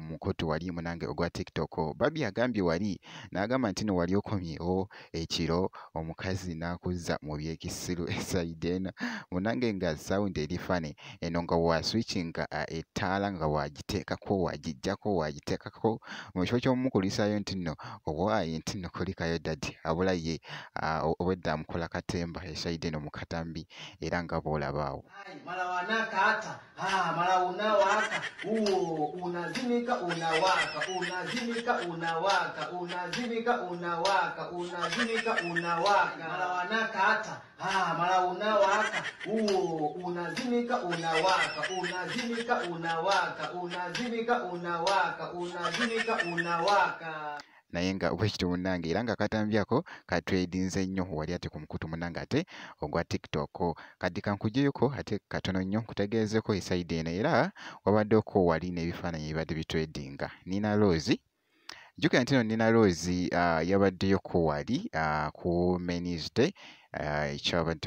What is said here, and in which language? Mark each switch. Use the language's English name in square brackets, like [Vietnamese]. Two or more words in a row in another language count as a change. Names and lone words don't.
[Ganda] mukutu wali munange ogwa TikTok Babi agambye wali n'agamba nti no wali okomyewo ekiro omukazi n'akuzza mu byekisiru esayidi eno munange nga sound eri fane eno nga wa switching ettaala nga wagiteekako wagijjako wagiteekako mu kifo ky'omumukulisayo nti nno owaaye nti nno kulikayo dadi abula ye obwedda amukola katemba esayidi eno mu katambi era nga boolabaawo [Swahili] hata mara unawaka unazimika unawaka unazimika unawaka unazimika unawaka unazimika unawaka mara wanaka hata mara unawaka unazimika unawaka unazimika unawaka unazimika unawaka unazimika unawaka [Ganda] naye nga bwekityo munange era nga katambyako katredinze nnyo wali ate ku mukutu munange ate ogwa TikTok kati kankugyeeko ate katono nnyo nkutegeezeko esayidi eno era wabaddeko wali n'ebifaananyi ebibadde bitredinga Nina Rose jjukira nti no Nina Rose yabaddeyoko wali ku Men's Day ekyabadde